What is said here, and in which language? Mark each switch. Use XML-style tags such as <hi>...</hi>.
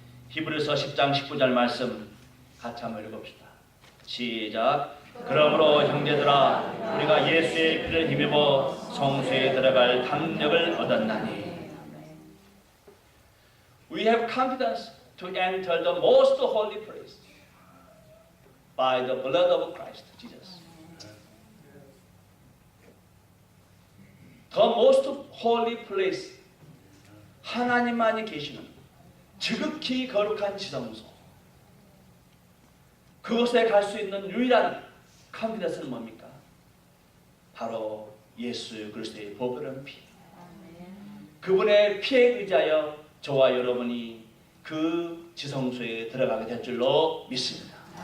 <ko>히브리서 10장 19절 말씀 같이 한번 읽읍시다. 시작. 그러므로 형제들아 우리가 예수의 피를 힘입어 성소에 들어갈 담력을 얻었나니.</ko> <en>We have confidence to enter the most holy place by the blood of Christ Jesus. The most holy place,</en> <ko>하나님만이 계시는 지극히 거룩한 지성소, 그곳에 갈 수 있는 유일한 컨피던스는 뭡니까? 바로 예수 그리스도의 보배로운 피. 그분의 피에 의지하여 저와 여러분이 그 지성소에 들어가게 될 줄로 믿습니다.</ko>